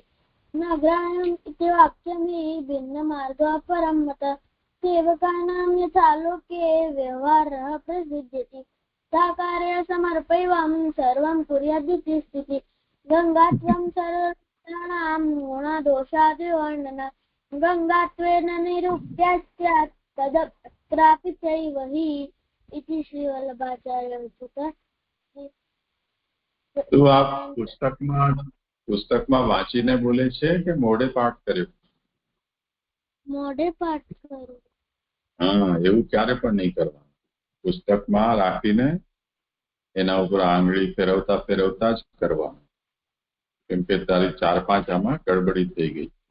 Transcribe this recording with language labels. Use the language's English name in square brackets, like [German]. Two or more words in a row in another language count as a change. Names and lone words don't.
[Sanskrit] न ग्राह्यम् इति वाक्यमि भिन्नमार्गः परं मत सेवकानां यथा लोके व्यवहारः प्रसिद्ध्यति सा कार्य समर्पयित्वा सर्वं कुर्यादिति स्थितिः गङ्गात्वं सर्वाणां गुणदोषादिवर्णन गङ्गात्वेन निरूप्यस्यात् तदत्रापि चैव हि इति श्रीवल्लभाचार्य उच्यते। [Gujarati] તો આ પુસ્તકમાં વાંચીને બોલે છે કે મોઢે પાઠ કર્યો? મોઢે પાઠ કર્યો. હા, એવું ક્યારે પણ નહીં કરવાનું. પુસ્તકમાં રાખીને એના ઉપર આંગળી ફેરવતા ફેરવતા જ કરવાનું, કેમ કે તારી 4-5 આમાં ગડબડી થઈ ગઈ.